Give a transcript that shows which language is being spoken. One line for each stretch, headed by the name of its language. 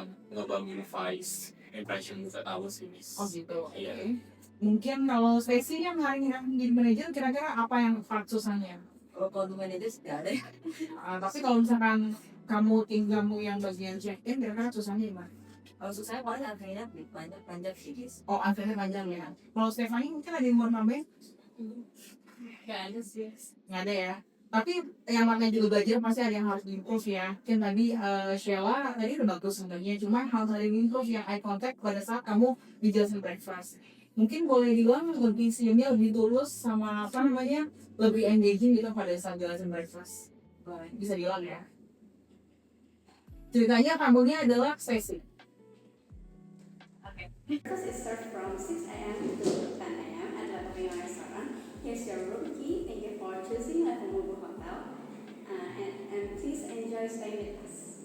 English: Ngebangun voice impression that I was in this.
Indonesian: Oh gitu. Iya. Oke. Mungkin kalau Stacy yang hari ini jadi manajer, kira-kira apa yang part susahnya? Kalau di manajer nggak ada ya. Tapi kalau misalkan tim kamu yang bagian check-in, kira-kira susahnya gimana? Kalau susahnya paling antrinya panjang sih guys. Oh, antriannya panjang ya. Kalau Stephanie mungkin ada yang mau nambahin? Nggak ada sih. Nggak ada ya. Tapi yang namanya juga belajar pasti ada yang harus diimprove ya. Kan tadi Sheila tadi udah bagus sebenarnya, cuma hal tadi diimprove yang eye contact pada saat kamu dijelasin breakfast. Mungkin boleh dibilang lebih senyumnya lebih tulus sama apa namanya, lebih engaging gitu pada saat jelasin breakfast. Bisa dibilang ya. Ceritanya tamunya adalah Stacy.
English: Because it starts from 6 a.m. to 10 a.m. at the Pavilion Restaurant. Here's your room key. Thank you for choosing Level Hotel. And please enjoy staying with us.